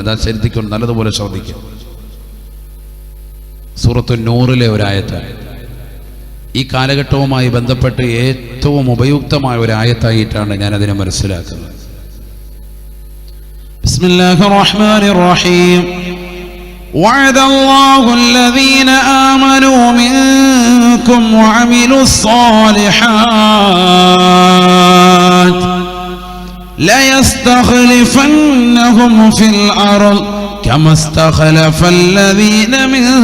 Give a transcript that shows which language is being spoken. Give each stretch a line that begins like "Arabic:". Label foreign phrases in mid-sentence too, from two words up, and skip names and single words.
Malayalam: ഇതാ ശ്രദ്ധിക്കണം, നല്ലതുപോലെ ശ്രദ്ധിക്കും. സൂറത്തുൻ നൂറിലെ ഒരായത്താണ്. ഈ കാലഘട്ടവുമായി ബന്ധപ്പെട്ട് ഏറ്റവും ഉപയുക്തമായ ഒരായത്തായിട്ടാണ് ഞാൻ അതിനെ മനസ്സിലാക്കുന്നത്.
Arabic: بسم الله الرحمن الرحيم. وعد الله الذين آمنوا منكم وعملوا الصالحات ليستخلفنهم في الأرض كما استخلف الذين من